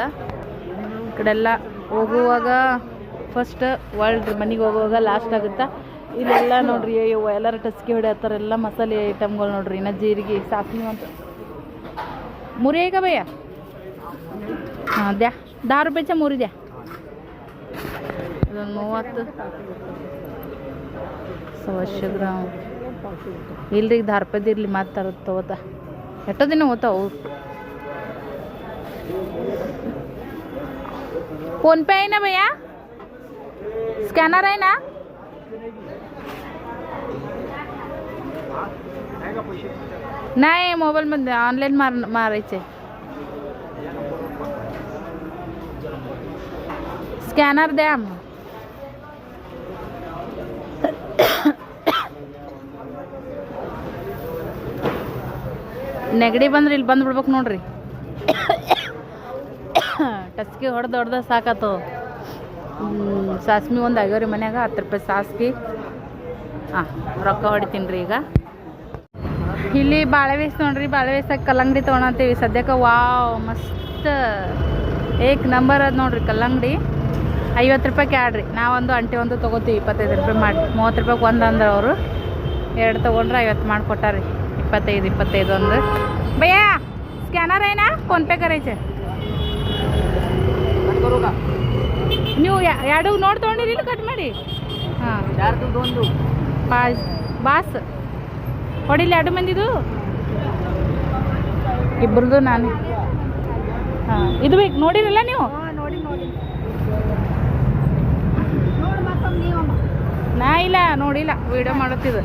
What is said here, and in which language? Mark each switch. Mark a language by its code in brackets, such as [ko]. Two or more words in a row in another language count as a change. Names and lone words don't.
[kn] ಈ ಕಡೆಲ್ಲ ಹೋಗುವಾಗ [en] first world [kn] ಮನೆಗೆ ಹೋಗುವಾಗ ಲಾಸ್ಟ್ ಆಗುತ್ತಾ. ಇಲ್ಲೆಲ್ಲ ನೋಡ್ರಿ ಎಲ್ಲರೂ ಟಸ್ಕಿ ಹೊಡೆಯತ್ತಾರೆ. ಎಲ್ಲ ಮಸಾಲೆ ಐಟಮ್ಗಳು ನೋಡ್ರಿ. ಇನ್ನು ಜೀರಿಗೆ ಸಾಸಿವೆ ಅಂತ ಮುರಿಯೇಗ ಭಯ್ಯ. [mr] ಹಾಂ द्या 10 रुपयाच्या मुरी द्या. [kn] 30 100 ಗ್ರಾಮ್ ಇಲ್ರಿ 10 ರೂಪಾಯ್ದು ಇರಲಿ ಮಾತಾಡ ತಗೋತಾ ಎಷ್ಟೋ ದಿನ ಹೋತಾವು. [mr] फोनपे आहे ना भैया? स्कॅनर आहे ना? नाही मोबाईलमध्ये ऑनलाईन मारायचे. स्कॅनर द्या. [kn] ನೆಗಡಿ ಬಂದ್ರೆ ಇಲ್ಲಿ ಬಂದು ಬಿಡ್ಬೇಕು ನೋಡ್ರಿ. ಟಸ್ಕಿ ಹೊಡೆದ ಸಾಕಾತು. ಸಾಸ್ಮಿ ಒಂದು ಆಗ್ಯಾವ್ರಿ ಮನ್ಯಾಗ 10 ರೂಪಾಯಿ ಸಾಸ್ಮಿ. ಹಾಂ ರೊಕ್ಕ ಹೊಡಿತೀನಿ ರೀ ಈಗ. ಇಲ್ಲಿ ಬಾಳೆ ಬೇಸ್ ನೋಡ್ರಿ. ಬಾಳೆ ಬೇಸಾಗ ಕಲ್ಲಂಗಡಿ ತೊಗೊಳತ್ತೀವಿ ಸದ್ಯಕ್ಕೆ. ವಾವ್ [hi] मस्त एक नंबर [kn] ಅದು ನೋಡ್ರಿ ಕಲ್ಲಂಗಡಿ. 50 ರೂಪಾಯಿ ಕ್ಯಾಡ್ರಿ. ನಾವೊಂದು ಅಂಟಿ ಒಂದು ತೊಗೋತೀವಿ 25 ರೂಪಾಯಿ ಮಾಡಿ. 30 ರೂಪಾಯಿಗೆ ಒಂದು ಅಂದ್ರೆ ಅವರು 2 ತೊಗೊಂಡ್ರೆ 50 ಮಾಡಿ ಕೊಟ್ಟಾರಿ. 25 ಒಂದು. [mr] भैया स्कॅनर आहे ना? फोनपे करायचे. [kn] ನೀವು ಎರಡು ನೋಡಿ ತೊಗೊಂಡಿರಿ ಕಟ್ ಮಾಡಿ. ಹಾಂ 2 ಬಾಸ್ ಹೊಡಿಲಿ 2 ಮಂದಿದು ಇಬ್ಬರದು ನಾನು. ಹಾಂ ಇದು ಬೇಕು ನೋಡಿರಲ್ಲ ನೀವು? ನಾ ಇಲ್ಲ ನೋಡಿಲ್ಲ, ವಿಡಿಯೋ ಮಾಡುತ್ತಿದ್ದು.